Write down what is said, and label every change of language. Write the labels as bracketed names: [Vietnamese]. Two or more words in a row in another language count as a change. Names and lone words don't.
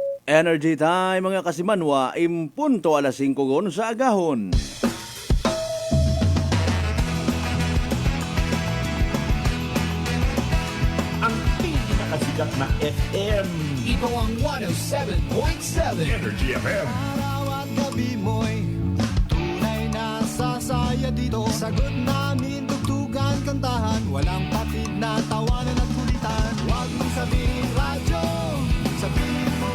[English] Energy time [Hiligaynon] mga kasimanwa, impunto alas 5 gon sa agahon. [Filipino] Ang pinakasikat na FM. Ito ang 107.7 Energy FM. Araw at gabi mo'y tunay na sasaya dito. Sagot namin, tugtugan, kantahan. Walang patid na tawanan at kulitan. Huwag mong sabihin radyo, sabihin mo